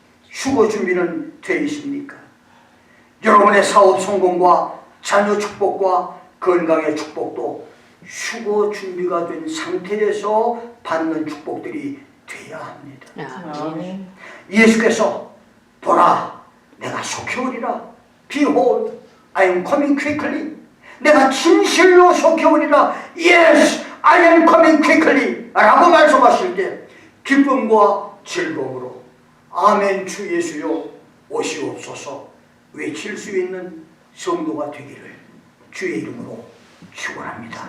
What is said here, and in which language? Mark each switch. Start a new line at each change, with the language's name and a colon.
Korean: 휴거 준비는 돼 있습니까? 여러분의 사업 성공과 자녀 축복과 건강의 축복도 휴거 준비가 된 상태에서 받는 축복들이 돼야 합니다. 아멘. 예수께서 보라 내가 속히 오리라.
English: Behold, I am coming quickly.
Korean: 내가 진실로 속히 오리라.
English: Yes, I am coming quickly
Korean: 라고 말씀하실 때 기쁨과 즐거움으로 아멘 주 예수여 오시옵소서 외칠 수 있는 성도가 되기를 주의 이름으로 축원합니다.